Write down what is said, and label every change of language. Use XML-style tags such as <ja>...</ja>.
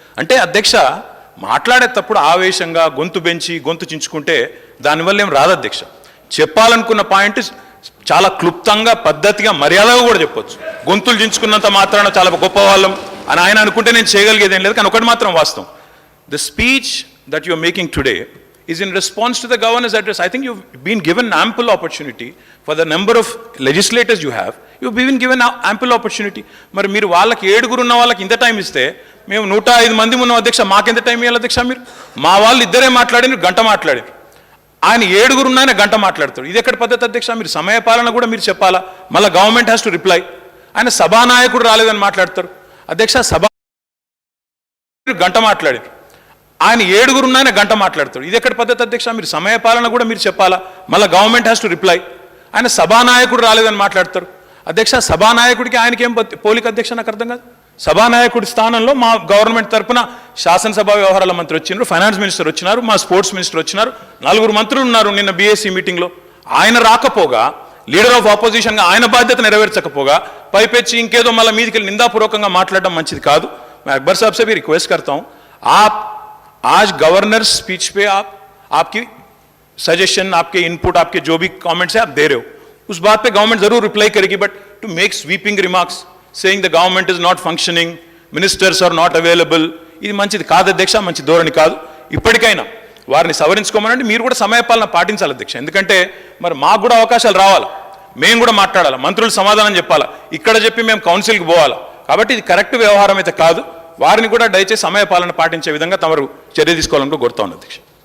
<te>అంటే అధ్యక్ష మాట్లాడేటప్పుడు ఆవేశంగా గొంతు పెంచి గొంతు చించుకుంటే దానివల్ల ఏం రాదు అధ్యక్ష. చెప్పాలనుకున్న పాయింట్ చాలా క్లుప్తంగా, పద్ధతిగా, మర్యాదగా కూడా చెప్పొచ్చు. గొంతులు చించుకున్నంత మాత్రాన చాలా గొప్ప వాళ్ళం అని ఆయన అనుకుంటే నేను చేయగలిగేది ఏం లేదు. కానీ ఒకటి మాత్రం వాస్తవం,</te> <en>The speech that you are making today is in response to the governor's address. I think you've been given ample opportunity for the number of legislators you have. You've been given ample opportunity.</en> <te>మరి మీరు వాళ్ళకి 7 ఉన్న వాళ్ళకి ఇంత time ఇస్తే మేము 105 మంది ఉన్నాం అధ్యక్ష, మాకెంత టైం ఇవ్వాలి అధ్యక్ష? మీరు మా వాళ్ళు ఇద్దరే మాట్లాడినారు, గంట మాట్లాడారు. ఆయన 7 ఉన్న ఆయన గంట మాట్లాడతాడు. ఇది ఎక్కడ పద్ధతి అధ్యక్ష? మీరు సమయపాలన కూడా మీరు చెప్పాలా, మళ్ళీ</te> <en>Government has to reply.</en> <te>ఆయన సభానాయకుడు రాలేదని మాట్లాడతారు అధ్యక్ష. గంట మాట్లాడారు. ఆయన 7 ఉన్న ఆయన గంట మాట్లాడతాడు. ఇది ఎక్కడ పద్ధతి అధ్యక్ష? మీరు సమయపాలన కూడా మీరు చెప్పాలా, మళ్ళీ</te> <en>Government has to reply.</en> <te>ఆయన సభానాయకుడు రాలేదని మాట్లాడతారు అధ్యక్ష. సభానాయకుడికి ఆయనకి ఏం పోలిక అధ్యక్ష? నాకు అర్థం కాదు. సభానాయకుడి స్థానంలో మా గవర్నమెంట్ తరఫున శాసనసభ వ్యవహారాల మంత్రి వచ్చినారు, ఫైనాన్స్ మినిస్టర్ వచ్చినారు, మా స్పోర్ట్స్ మినిస్టర్ వచ్చినారు, 4 మంత్రులు ఉన్నారు నిన్న బీఎస్సీ మీటింగ్లో. ఆయన రాకపోగా, లీడర్ ఆఫ్ ఆపోజిషన్గా ఆయన బాధ్యత నెరవేర్చకపోగా పైపెచ్చి ఇంకేదో మళ్ళీ మీదికి వెళ్ళి నిందాపూర్వకంగా మాట్లాడడం మంచిది కాదు.</te> <hi>मैं अकबर साहब से भी रिक्वेस्ट करता हूं, आप आज गवर्नर स्पीच पे आपकी सजेशन, आपके इनपुट, आपके जो भी कमेंट्स है आप दे रहे हो, उस बात पे गवर्नमेंट जरूर रिप्लाई करेगी.</hi> <en>but to make sweeping remarks saying the government is not functioning, ministers are not available,</en> <te>ఇది మంచిది కాదు అధ్యక్ష, మంచి ధోరణి కాదు. ఇప్పటికైనా వారిని సవరించుకోమనండి. మీరు కూడా సమయపాలన పాటించాలి అధ్యక్ష. ఎందుకంటే మరి మాకు కూడా అవకాశాలు రావాలి, మేము కూడా మాట్లాడాలి, మంత్రులు సమాధానం చెప్పాలా, ఇక్కడ చెప్పి మేము కౌన్సిల్కి పోవాలా. కాబట్టి ఇది కరెక్ట్ వ్యవహారం అయితే కాదు. వారిని కూడా దయచేసి సమయపాలన పాటించే విధంగా తమరు చర్య తీసుకోవాలని కోరుతా ఉన్నాను అధ్యక్ష.</te>